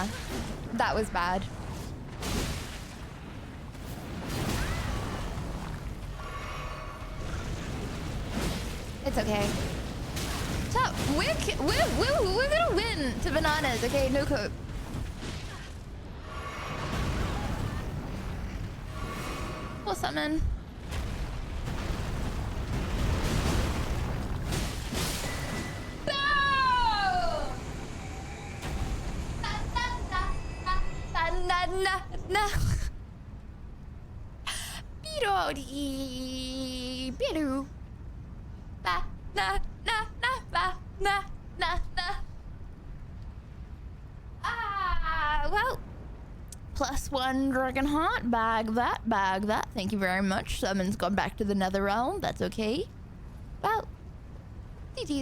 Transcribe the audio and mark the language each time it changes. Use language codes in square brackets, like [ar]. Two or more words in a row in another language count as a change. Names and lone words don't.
[en] That was bad. It's okay. Chat, we're gonna win to bananas, okay? No cope. We'll summon. Na. Birori. Biru. Ba. Na. Ba. Na. Well. +1 dragon heart. Bag that. Thank you very much. Summon's gone back to the nether realm. That's okay. Well. GG's.